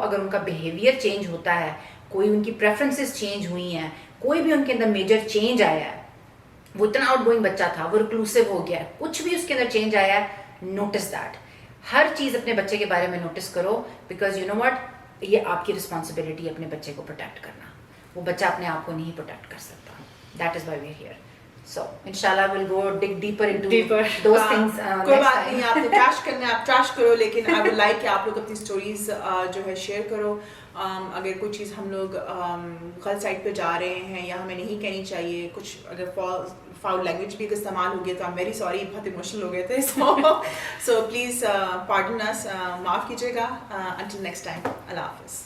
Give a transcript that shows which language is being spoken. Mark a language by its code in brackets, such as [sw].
[ur] اگر ان کا behaviour change ہوتا ہے, کوئی ان کی پریفرنسز چینج ہوئی ہیں, کوئی بھی ان کے اندر میجر چینج آیا ہے, وہ اتنا آؤٹ گوئنگ بچہ تھا, وہ ریکلوسیو ہو گیا ہے, کچھ بھی اس کے اندر چینج آیا ہے, [en] Notice that. [ur] ہر چیز اپنے بچے کے بارے میں نوٹس کرو, [en] because you know what, [ur] یہ آپ کی رسپانسبلٹی ہے اپنے بچے کو پروٹیکٹ کرنا. وہ بچہ اپنے آپ کو نہیں پروٹیکٹ کر سکتا. [en] That is why we are here. So inshallah we'll go dig deeper into those things. [ur] کوئی بات نہیں, آپ نے ٹریش کرنا ہے آپ ٹریش کرو, لیکن [en] I would like [ur] کہ آپ لوگ اپنی اسٹوریز جو ہے شیئر کرو. اگر کوئی چیز ہم لوگ غلط سائڈ پہ جا رہے ہیں یا ہمیں نہیں کہنی چاہیے, کچھ اگر فاؤل لینگویج بھی استعمال ہو گیا تو [en] I'm very sorry, [ur] بہت ایموشنل ہو گئے تھے. [en] So please pardon us, [ur] معاف کیجیے گا. [en] Until next time, [ur] اللہ حافظ.